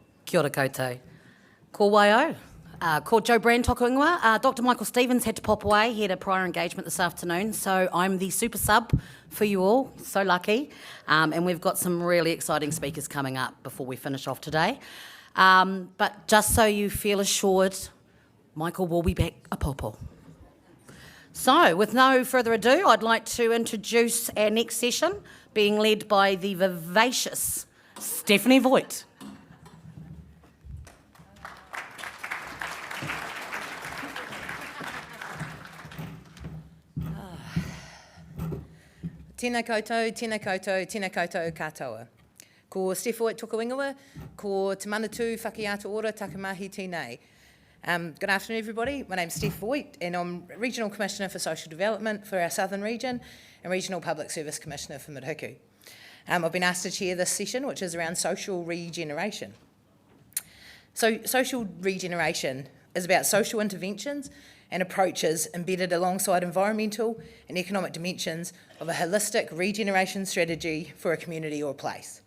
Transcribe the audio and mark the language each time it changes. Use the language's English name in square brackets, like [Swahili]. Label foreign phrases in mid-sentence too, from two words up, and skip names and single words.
[Māori] Kia ora koutou. Ko waio. Ko Joe Brand toku ingoa. [English] Dr. Michael Stevens had to pop away. He had a prior engagement this afternoon, so I'm the super sub for you all. So lucky. And we've got some really exciting speakers coming up before we finish off today. But just so you feel assured, Michael will be back a popo. So, with no further ado, I'd like to introduce our next session, being led by the vivacious Stephanie Voigt. [Māori] Tēnā koutou, tēnā koutou, tēnā koutou katoa. Ko Steph Voigt toku ingoa, ko te manatū whakiato ora takamahi tēnei. [English] Good afternoon, everybody. My name's Steph Voigt, and I'm Regional Commissioner for Social Development for our Southern Region and Regional Public Service Commissioner for Murihiku. I've been asked to chair this session, which is around social regeneration. So, social regeneration is about social interventions and approaches embedded alongside environmental and economic dimensions of a holistic regeneration strategy for a community or place.